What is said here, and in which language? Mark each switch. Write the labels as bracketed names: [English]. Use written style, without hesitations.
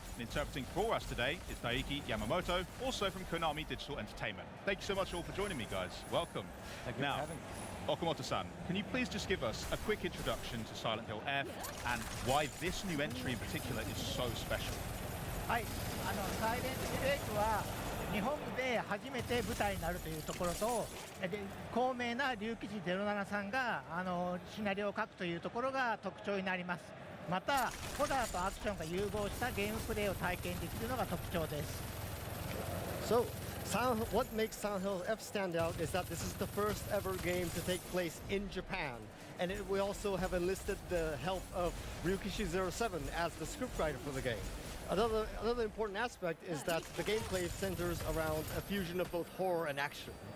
[English] And interpreting for us today is Daiki Yamamoto, also from Konami Digital Entertainment. Thank you so much all for joining me, guys. Welcome. Thank you for having me. Okamoto-san, can you please just give us a quick introduction to Silent Hill F and why this new entry in particular is so special? [Japanese] はい、サイレントレイクは日本で初めて舞台になるというところと、高名な竜騎士07さんがシナリオを書くというところが特徴になります。また、ホラーとアクションが融合したゲームプレイを体験できるのが特徴です。 [English] So, what makes Silent Hill F stand out is that this is the first ever game to take place in Japan. And we also have enlisted the help of Ryukishi07 as the scriptwriter for the game. Another important aspect is that the gameplay centers around a fusion of both horror and action.